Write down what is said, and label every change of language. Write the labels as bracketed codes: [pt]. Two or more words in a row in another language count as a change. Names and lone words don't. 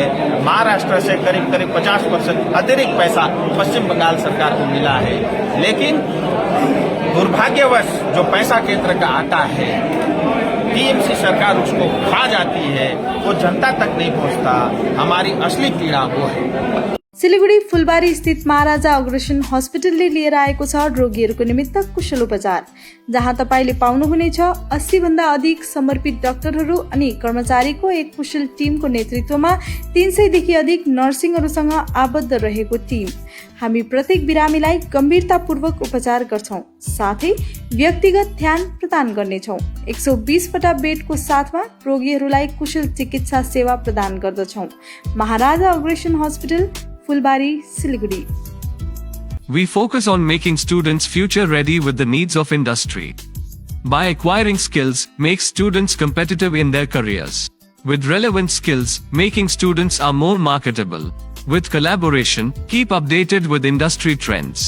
[hi] महाराष्ट्र से करीब करीब 50% अतिरिक्त पैसा पश्चिम बंगाल सरकार को मिला है। लेकिन दुर्भाग्यवश जो पैसा केंद्र का आता है, टीएमसी सरकार उसको खा जाती है, वो जनता तक नहीं पहुंचता। हमारी असली पीड़ा वो है। [ne] सिलीगुडी फुलबारी स्थित महाराजा अग्रसेन हस्पिटलले लिएर आएको छ रोगीहरूको निमित्त कुशल उपचार, जहाँ तपाईले पाउनुहुनेछ 80 भन्दा अधिक समर्पित डाक्टरहरू अनि कर्मचारीको एक कुशल टिमको नेतृत्वमा 300 देखि अधिक नर्सिङहरूसँग आबद्ध रहेको टिम। हामी प्रत्येक बिरामीलाई गम्भीरतापूर्वक उपचार गर्छौं, साथै व्यक्तिगत ध्यान प्रदान गर्नेछौं। 120 वटा बेडको साथमा रोगीहरूलाई कुशल चिकित्सा सेवा प्रदान गर्दछौं। महाराजा अग्रसेन हस्पिटल, फुलबारी, सिलीगुडी। [en] We focus on making students future ready with the needs of industry. By acquiring skills, make students competitive in their careers. With relevant skills, making students are more marketable. With collaboration, keep updated with industry trends.